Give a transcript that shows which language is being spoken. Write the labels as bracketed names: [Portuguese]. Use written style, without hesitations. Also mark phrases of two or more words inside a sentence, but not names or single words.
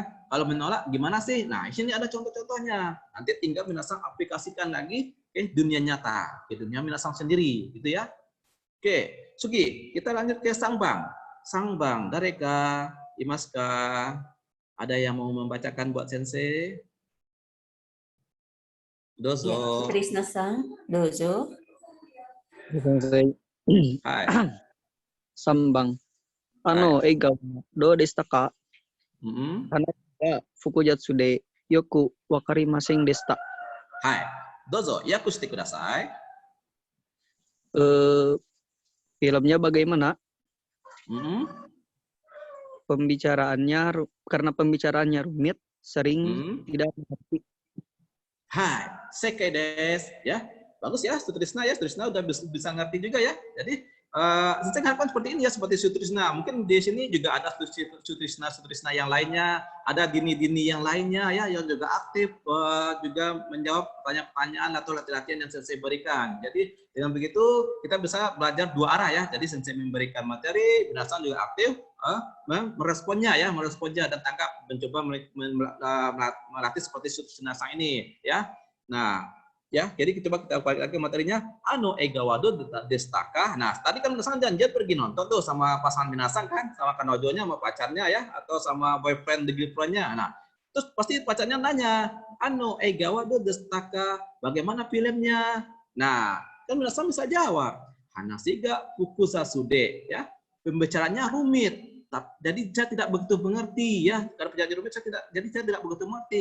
[Indonesian] Kalau menolak gimana sih? Nah, di sini ada contoh-contohnya. Nanti tinggal minasang aplikasikan lagi ke dunia nyata, ke dunia minasang sendiri gitu ya. Oke, Sugi, kita lanjut ke Sangbang. [Japanese] 三番、誰か、いますか, [Indonesian] ada yang mau membacakan buat sensei? Dozo. Ya, Trisna-san, dozo. Sensei. Hai. [Japanese] 三番。映画どうでしたか? 複雑でよくわかりませんでした. Hai. どうぞ、訳してください. [Indonesian] Filmnya bagaimana? Karena pembicaraannya rumit, sering tidak mengerti. [Japanese] Hai, 正解です ya. [Indonesian] Bagus ya, Sutrisna ya. Sutrisna udah bisa ngerti juga ya. Jadi saya harapkan seperti ini ya, seperti Sutrisna. Mungkin di sini juga ada Sutrisna yang lainnya, ada Dini yang lainnya ya yang juga aktif juga menjawab pertanyaan atau latihan yang Sensei berikan. Jadi dengan begitu kita bisa belajar dua arah ya. Jadi Sensei memberikan materi, minasang juga aktif meresponnya dan tanggap, mencoba melatih seperti Sutrisna ini ya. Nah, ya, jadi kita balik lagi materinya. [Japanese] 映画はどうでしたか. [Indonesian] Nah, tadi kan minasang janjian pergi nonton tuh sama pasangan minasang kan, sama kanojonya, sama pacarnya ya, atau sama boyfriend the girlfriend-nya. Nah, terus pasti pacarnya nanya, [Japanese] 映画はどうでしたか, [Indonesian] bagaimana filmnya? Nah, kan minasang bisa jawab, [Japanese] 話が複雑で [Indonesian] ya. Pembicaranya rumit. Jadi saya tidak begitu mengerti ya. Karena pembicaranya rumit saya tidak begitu mengerti.